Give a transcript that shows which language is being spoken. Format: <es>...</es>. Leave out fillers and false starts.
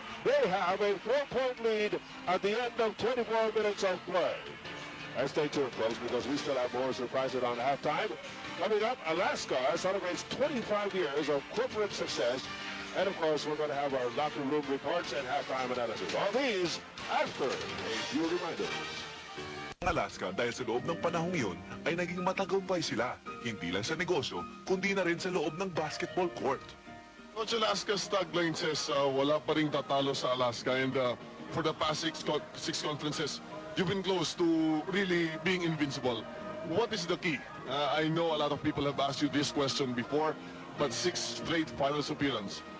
<en>They have a 4-point lead at the end of 24 minutes of play. And stay tuned, folks, because we still have more surprises on halftime. Coming up, Alaska celebrates 25 years of corporate success. And, of course, we're going to have our locker room reports and halftime analysis. All these after a few reminders.</en> <tl>Alaska dahil sa loob ng panahong yun ay naging matagumpay sila. Hindi lang sa negosyo, kundi na rin sa loob ng basketball court.</tl> <en>Coach, Alaska's tagline says</en> <tl>wala pa ring tatalo sa Alaska,</tl> <en>and for the past six conferences, you've been close to really being invincible. What is the key? I know a lot of people have asked you this question before, but 6 straight finals appearance.</en>